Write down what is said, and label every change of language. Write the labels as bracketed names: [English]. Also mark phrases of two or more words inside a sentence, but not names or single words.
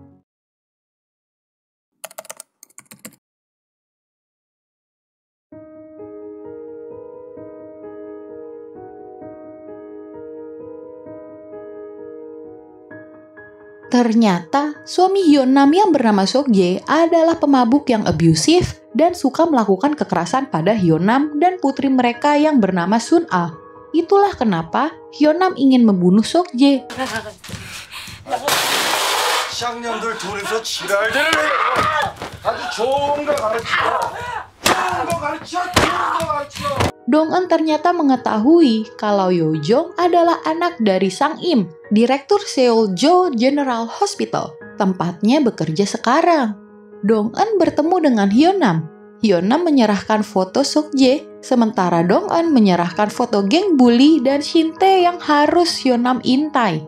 [Indonesian] Ternyata, suami Hyun-nam yang bernama Sok-jae adalah pemabuk yang abusif dan suka melakukan kekerasan pada Hyun-nam dan putri mereka yang bernama Sun-ah. Itulah kenapa Hyun-nam ingin membunuh Sok-jae. [Korean] 쌍년들 둘이서 지랄대를 해. 아주 좋은 거 가르쳐. 좋은 거 가르쳐. 좋은 거 가르쳐. [Indonesian] Dong-eun ternyata mengetahui kalau Yeojong adalah anak dari Sang Im, direktur Seoul-jo General Hospital, tempatnya bekerja sekarang. Dong-eun bertemu dengan Hyun-nam. Hyun-nam menyerahkan foto Sok-jae, sementara Dong-eun menyerahkan foto geng bully dan Shin-tae yang harus Hyun-nam intai.